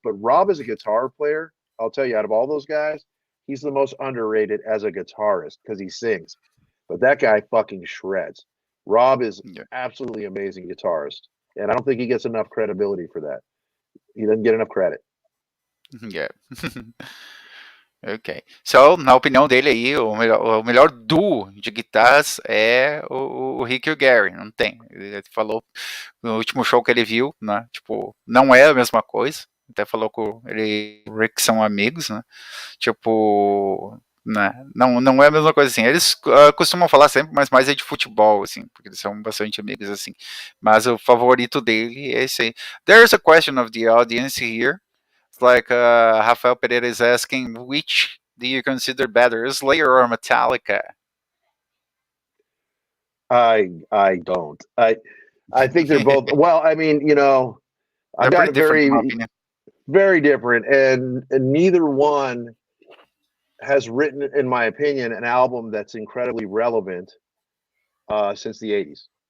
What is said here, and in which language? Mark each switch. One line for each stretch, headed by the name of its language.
English: But Rob is a guitar player. I'll tell you, out of all those guys, he's the most underrated as a guitarist because he sings. But that guy fucking shreds. Rob is absolutely amazing guitarist, and I don't think he gets enough credibility for that. He doesn't get enough credit. Yeah. Ok.
Portuguese: So, na opinião dele aí, o melhor duo de guitarras é o Rick e o Gary. Não tem. Ele falou no último show que ele viu, né? Tipo, não é a mesma coisa. Até falou que ele e o Rick são amigos, né? Tipo, né? Não é a mesma coisa assim. Eles costumam falar sempre, mas mais é de futebol, assim, porque eles são bastante amigos, assim. Mas o favorito dele é esse aí.
English: There's a question of the audience here. Like Rafael Pereira is asking, which do you consider better, Slayer or Metallica? I don't. I think they're both. Well, I mean, you know, I've got a very different, and neither one has written, in my opinion, an album that's incredibly relevant since the '80s.